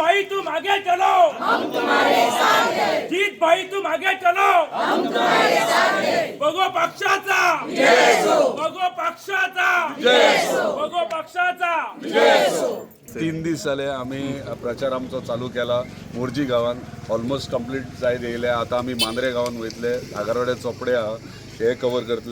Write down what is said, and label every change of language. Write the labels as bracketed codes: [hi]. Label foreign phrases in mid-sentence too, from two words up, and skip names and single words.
[hi] तुम आगे चलो, हम तुम्हारे साथ हैं। जीत भाई तुम आगे चलो, हम तुम्हारे साथ हैं। [kok] बघो पक्षाचा जय असो, बघो पक्षाचा जय असो, बघो पक्षाचा जय असो। 3 दीस जाले आमी प्रचार आमचो चालू केला मोर्जी गांवांत [en] almost complete [kok] जायत येयले। आतां आमी मांद्रे गांवांत वयतले, आगारवाडे चोपडे आहा हे कवर करतले।